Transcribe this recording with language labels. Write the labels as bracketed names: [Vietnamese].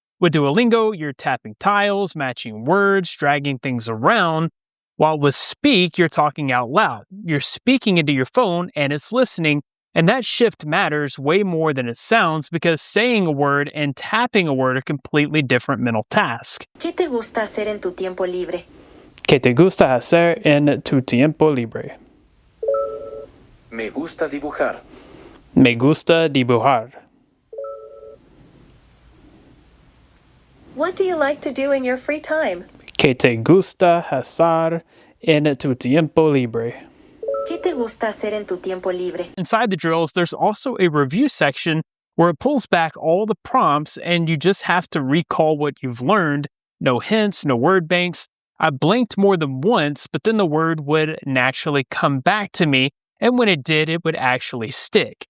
[English] With Duolingo, you're tapping tiles, matching words, dragging things around, while with Speak, you're talking out loud. You're speaking into your phone and it's listening, and that shift matters way more than it sounds because saying a word and tapping a word are completely different mental tasks. [Spanish] ¿Qué te gusta hacer en tu tiempo libre? ¿Qué te gusta hacer en tu tiempo libre? Me gusta dibujar. Me gusta dibujar. [English] What do you like to do in your free time? [Spanish] ¿Qué te gusta hacer en tu tiempo libre? ¿Qué te gusta hacer en tu tiempo libre? [English] Inside the drills, there's also a review section where it pulls back all the prompts and you just have to recall what you've learned. No hints, no word banks. I blinked more than once, but then the word would naturally come back to me, and when it did, it would actually stick.